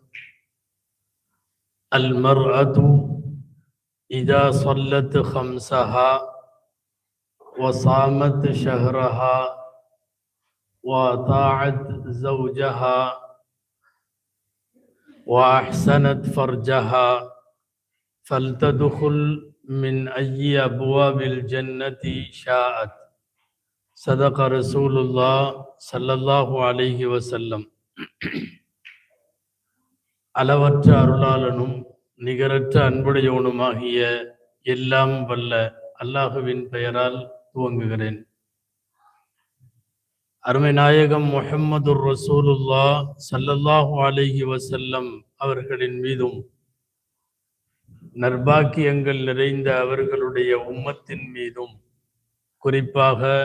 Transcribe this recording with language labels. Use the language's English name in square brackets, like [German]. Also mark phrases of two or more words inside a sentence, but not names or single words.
[Arabic] المرأة إذا صلت خمسها وصامت شهرها وأطاعت زوجها وأحسنت فرجها فلتدخل من أي أبواب الجنة شاءت. صدق رسول الله صلى الله عليه وسلم. [Tamil] அளவற்ற அருளாளனும் நிகரற்ற அன்புடையவனுமாகிய எல்லாம் வல்ல அல்லாஹுவின் பெயரால் துவங்குகிறேன். அருமை நாயகம் [Arabic] محمد رسول الله صلى الله عليه وسلم [Tamil] அவர்களின் மீதும் நற்பாக்கியங்கள் நிறைந்த அவர்களுடைய உம்மத்தின் மீதும் குறிப்பாக